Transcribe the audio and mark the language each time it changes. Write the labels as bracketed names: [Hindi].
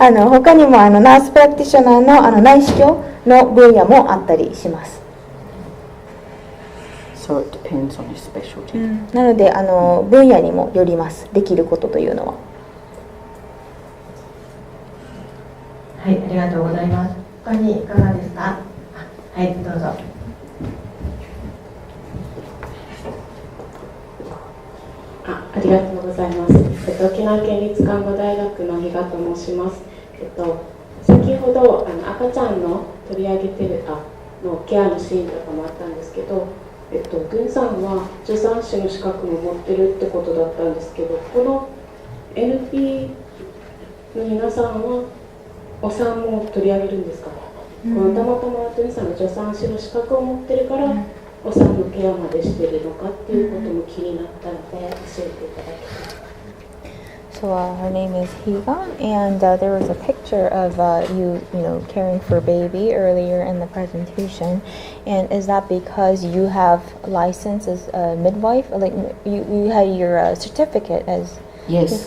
[Japanese] 他にもナースプラクティショナーの内視鏡の分野もあったりします。 [English] So it depends on your specialty. [Japanese] なので分野にもよります。できることというのは。はい、ありがとうございます。他にいかがですか？はい、どうぞ。ありがとうございます。沖縄県立看護大学の比嘉と申します。先ほど赤ちゃんの取り上げてるのケアのシーンとかもあったんですけど、グンさんは助産師の資格も持ってるってことだったんですけど、この NP の皆さんはお産も取り上げるんですか？このたまたまグンさんが助産師の資格を持ってるからお産のケアまでしてるのかっていうことも気になったので教えていただきます。 [English] So her name is Higa, and there was a picture of you caring for baby earlier in the presentation. And is that because you have license as a midwife? Like you had your certificate as Yes.